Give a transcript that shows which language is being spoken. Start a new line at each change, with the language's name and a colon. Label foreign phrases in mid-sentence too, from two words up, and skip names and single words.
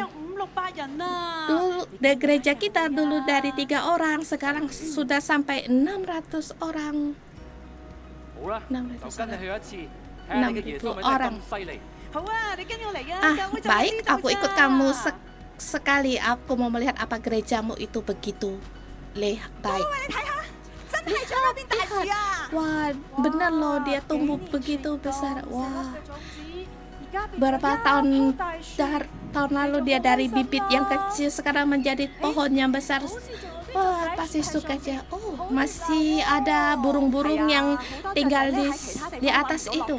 Indonesian: Dulu di gereja kita dulu dari 3 orang, sekarang sudah sampai 600 orang. 600 orang. Baik, aku ikut kamu sekali aku mau melihat apa gerejamu itu begitu baik.
Cantonese: 你睇下，真係長咗啲大樹啊！
Indonesian: Wah, benar loh dia tumbuh begitu besar. Wah, berapa tahun lalu dia dari bibit yang kecil sekarang menjadi pohon yang besar. Wah, pasti suka aja. Oh, masih ada burung-burung yang tinggal di atas itu.